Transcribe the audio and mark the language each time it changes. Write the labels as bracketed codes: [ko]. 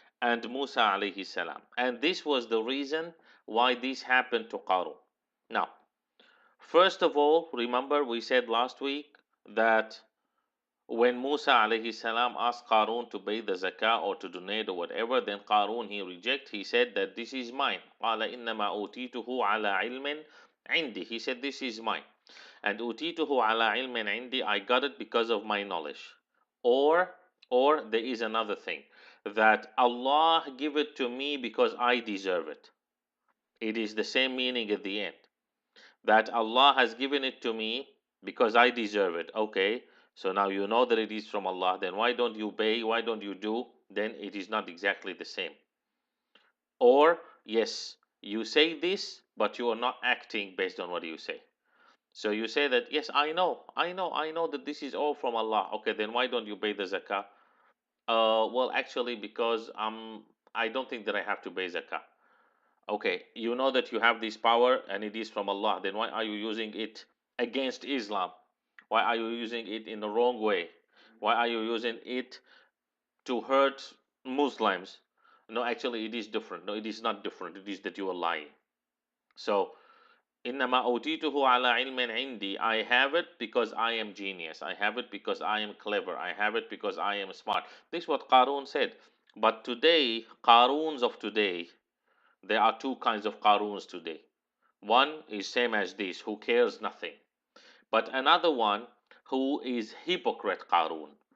[en] and Musa alayhi salam. And this was the reason why this happened to Qarun. Now, first of all, remember we said last week that when Musa alayhi salam asked Qarun to pay the zakah or to donate or whatever, then Qarun he rejected. He said that this is mine. [ar] قال إنما أوتيته على علم عندي. [en] He said this is mine. And [ar] أوتيته على علم عندي, [en] I got it because of my knowledge. Or or there is another thing, that Allah give it to me because I deserve it. It is the same meaning at the end, that Allah has given it to me because I deserve it. Okay, so now you know that it is from Allah, then why don't you pay? Why don't you do? Then it is not exactly the same. Or, yes, you say this, but you are not acting based on what you say. So you say that, yes, I know that this is all from Allah. Okay, then why don't you pay the zakah? Well, actually, because I don't think that I have to pay zakah. Okay, you know that you have this power and it is from Allah, then why are you using it against Islam? Why are you using it in the wrong way? Why are you using it to hurt Muslims? No, actually, it is different. No, it is not different. It is that you are lying. [ar] So, إنما أوتيته على علم عندي. [en] I have it because I am genius. I have it because I am clever. I have it because I am smart. This is what Qarun said. But today, Qaruns of today, there are two kinds of Qaruns today. One is same as this, who cares nothing. But another one who is hypocrite Qarun.